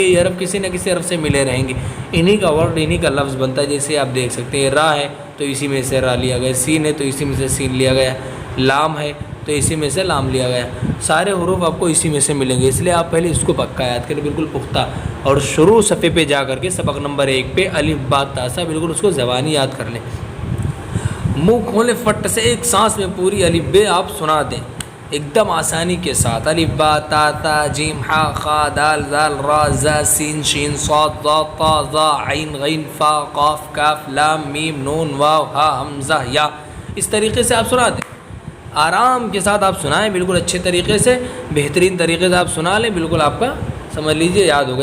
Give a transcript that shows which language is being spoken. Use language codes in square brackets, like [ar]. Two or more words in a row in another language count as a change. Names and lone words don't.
[ur] یہ حرف کسی نہ کسی حرف سے ملے رہیں گے، انہی کا ورڈ، انہی کا لفظ بنتا ہے۔ جیسے آپ دیکھ سکتے ہیں، را ہے تو اسی میں سے را لیا گیا، سین ہے تو اسی میں سے سین لیا گیا، لام ہے تو اسی میں سے لام لیا گیا۔ سارے حروف آپ کو اسی میں سے ملیں گے، اس لیے آپ پہلے اس کو پکا یاد کریں، بالکل پختہ، اور شروع صفحے پہ جا کر کے سبق نمبر 1 پہ الف با تا سا بالکل اس کو زبانی یاد کر لیں۔ منہ کھولے فٹ سے ایک سانس میں پوری الف بے آپ سنا دیں ایک دم آسانی کے ساتھ۔ الف با تا تا جیم حا خا دال ذال را زا سین شین صاد ضاد طا ظا عین غین فا قاف کاف لام میم نون واو ہا حمزہ یا، اس طریقے سے آپ سنا دیں، آرام کے ساتھ آپ سنائیں، بالکل اچھے طریقے سے، بہترین طریقے سے آپ سنا لیں، بالکل آپ کا سمجھ لیجئے یاد ہوگا۔